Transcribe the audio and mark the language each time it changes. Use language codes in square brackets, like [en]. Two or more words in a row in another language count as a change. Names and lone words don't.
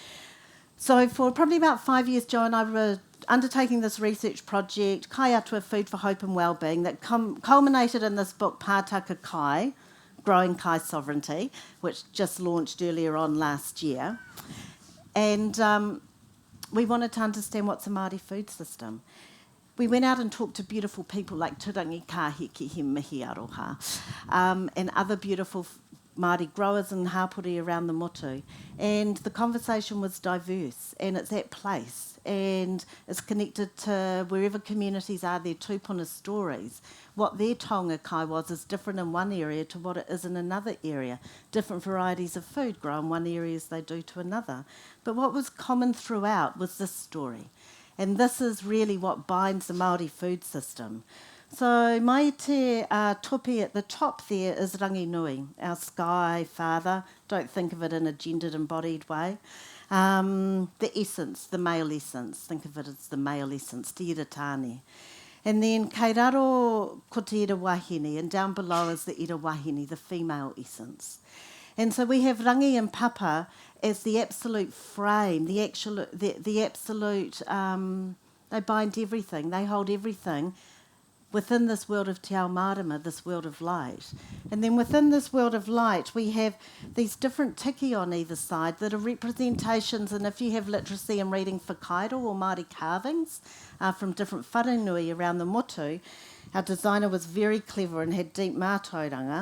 [en] So for probably about 5 years, Joe and I were undertaking this research project, Kai Ora Food for Hope and Wellbeing, that culminated in this book, Pātaka Kai, Growing Kai Sovereignty, which just launched earlier on last year. And we wanted to understand what's a Māori food system. We went out and talked to beautiful people like Turangi Kahiki [mi] he mihi aroha, [en] and other beautiful Māori growers and hapori around the motu. And the conversation was diverse, and it's at place, and it's connected to wherever communities are, their tūpuna stories. What their [mi] taonga kai [en] was is different in one area to what it is in another area. Different varieties of food grow in one area as they do to another. But what was common throughout was this story. And this is really what binds the Māori food system. So [mi] mai te topi [en] at the top there is rangi nui, our sky father. Don't think of it in a gendered embodied way. The essence, the male essence. Think of it as the male essence, [mi] te ira tāne. And then kei raro ko te ira wahine, [en] and down below is the [mi] ira wahine, [en] the female essence. And so we have rangi and papa as the absolute frame, the absolute, they bind everything, they hold everything within this world of [mi] te ao marama, [en] this world of light. And then within this world of light, we have these different tiki on either side that are representations, and if you have literacy and reading whakairo or Māori carvings from different wharenui around the motu, our designer was very clever and had deep mātauranga.